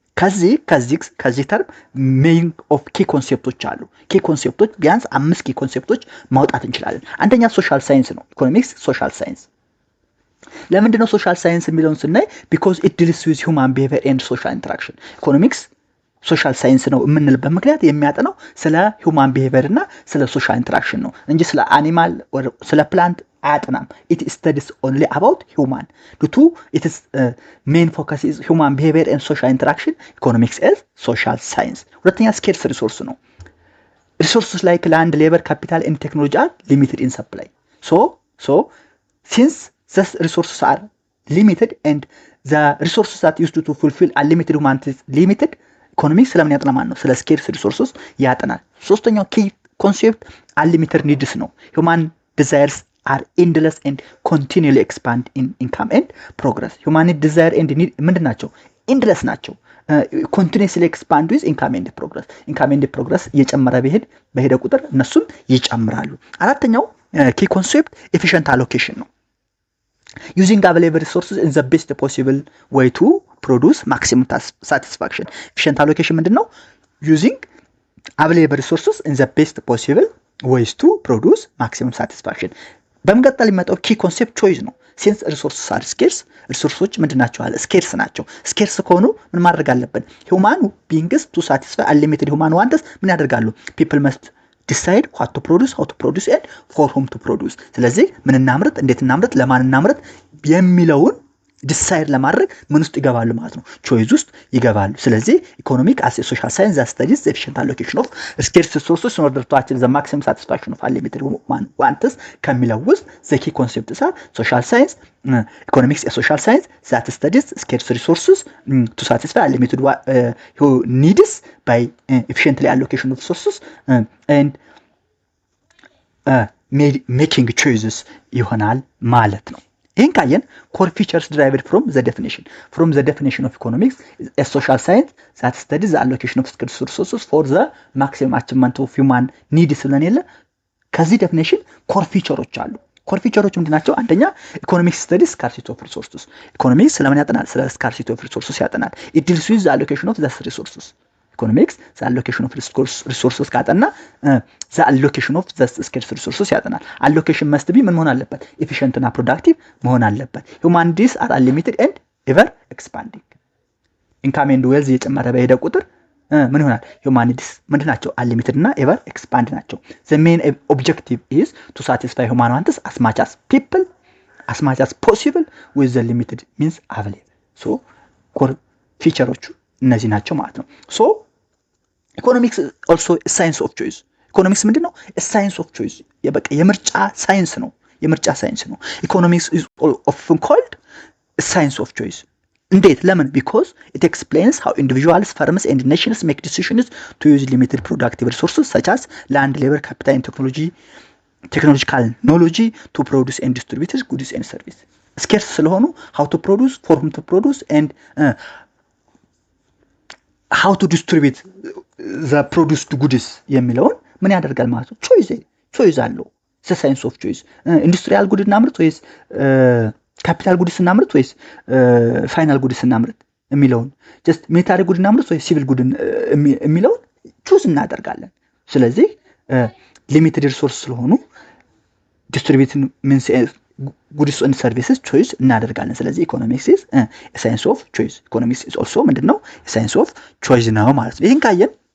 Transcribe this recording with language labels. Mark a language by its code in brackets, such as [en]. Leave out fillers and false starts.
[am] ከዚህ ተርም ሜይን ኦፍ ኪ ኮንሴፕቶች አሉ። ኪ ኮንሴፕቶች ቢያንስ 5 ኪ ኮንሴፕቶች ማውጣት እንችላለን። አንደኛ ሶሻል ሳይንስ ነው። ኢኮኖሚክስ ሶሻል ሳይንስ። ለምንድን ነው ሶሻል ሳይንስ የሚለውን ስናይ [en] because it deals with human behavior and social interaction. [am] ኢኮኖሚክስ ሶሻል ሳይንስ ነው የምንልበት ምክንያት የሚያጠናው ስለ ሂውማን ቢሄቪየር እና ስለ ሶሻል ኢንተራክሽን ነው እንጂ ስለ አኒማል ወር ስለ ፕላንት አያጠናም። [en] it studies only about human. due to its main focus is human behavior and social interaction, economics is social science. [am] ሁለተኛ ስኬርስ ሪሶርስ ነው። [en] resources like land, labor, capital and technology are limited in supply. so since these resources are limited and the resources that used to fulfill unlimited human is limited, [am] ኢኮኖሚክስ ስለምን ያጠና ማለት ነው? ስለ ስኬርስ ሪሶርስስ ያጠናል። ሶስተኛው ኪ ኮንሴፕት አንሊሚትድ ኒድስ ነው። ሁማን ዲዛይርስ [en] are endless and continually expand in income and progress. Human desire and need [am] ምንድን ናቸው? [en] endless ናቸው። continuously expand with income and progress. [am] income and progress እየጨመረ በሄደ ቁጥር እነሱም ይጨምራሉ። አራተኛው ኪ ኮንሴፕት efficient allocation ነው። [en] using available resources in the best possible way to produce maximum satisfaction. [am] efficient allocation ምንድነው? [en] using available resources in the best possible ways to produce maximum satisfaction. [am] በመቀጠል የሚመጣው ኪ ኮንሴፕት ቾይስ ነው። [en] since resources are scarce, [am] ሪሶርሶች ምንድናቸው አለ? ስኬርስ ናቸው። ስኬርስ ከሆኑ ምን ማድረግ አለብን? [en] human beings to satisfy unlimited human wants [am] ምን ያደርጋሉ? [en] people must decide what to produce, how to produce and for whom to produce. [am] ስለዚህ ምን እናምርት፣ እንዴት እናምርት፣ ለማን እናምርት የሚለውን ዲሳይድ ለማድረግ ምን ውስጥ ይገባሉ ማለት ነው? ቾይስ ውስጥ ይገባሉ። ስለዚህ ኢኮኖሚክ አስ ኤ ሶሻል ሳይንስ [en] that studies the efficient allocation of scarce resources in order to achieve the maximum satisfaction of unlimited human wants [am] ከሚለው ውስጥ [en] the key concepts are social science, economics a social science that studies scarce resources to satisfy unlimited needs by efficiently allocation of resources and making choices [am] ይሆናል ማለት ነው። ይህን ካየን [en] core features derived from the definition of economics is a social science that studies the allocation of scarce resources for the maximum achievement of human needs ስለኔለ ከዚህ ዴፊኒሽን core featureዎች አሉ። [am] core featureዎች ምንድናቸው? [en] አንደኛ economics studies scarcity of resources. [am] ኢኮኖሚክስ ስለምን ያጠናል? [en] ስለ scarcity of resources [am] ያጠናል። [en] it deals with the allocation of the resources. ኢኮኖሚክስ the allocation of resources ካጠና the allocation of the scarce resources ያጠናል። allocation must be [am] ምን መሆን አለበት? [en] efficient እና productive [am] መሆን አለበት። [en] human needs are unlimited and ever expanding. [am] income and wealth እየጨመረ በሄደ ቁጥር ምን ይሆናል? [en] human needs [am] ምንድናቸው? [en] unlimited እና ever expand ናቸው። the main objective is to satisfy human wants as much as people as much as possible with the limited means available. [am] so core featureዎቹ እነዚህ ናቸው ማለት ነው። [en] so economics also a science of choice. [am] ኢኮኖሚክስ ምንድነው? ሳይንስ ኦፍ ቾይስ የበቃ የምርጫ ሳይንስ ነው። ኢኮኖሚክስ [en] is often called science of choice. [am] እንዴት? ለምን? [en] because it explains how individuals, firms and nations make decisions to use limited productive resources such as land, labor, capital and technological knowledge to produce and distribute goods and services. scarce ስለሆኑ how to produce, for whom to produce and how to distribute the produced goods [am] የሚለውን ምን ያደርጋል ማለት ነው? ቾይስ አለው። ሳይንስ ኦፍ ቾይስ ኢንዱስትሪያል ጉድ እናምርት ወይስ ካፒታል ጉድስ እናምርት ወይስ ፋይናል ጉድስ እናምርት የሚለውን ጀስት ሚሊታሪ ጉድ እናምርት ወይስ ሲቪል ጉድ የሚለውን ቹዝ እናደርጋለን። ስለዚህ ሊሚትድ ሪሶርስ ስለሆኑ ዲስትሪቢዩሽን ሚንስ ጉድስ ኤንድ ሰርቪስስ ቾይስ እናደርጋለን። ስለዚህ ኢኮኖሚክስ ኢዝ ሳይንስ ኦፍ ቾይስ። ኢኮኖሚክስ ኢዝ ኦልሶ ምንድነው? ሳይንስ ኦፍ ቾይስ ነው ማለት ነው። ይሄን ካየን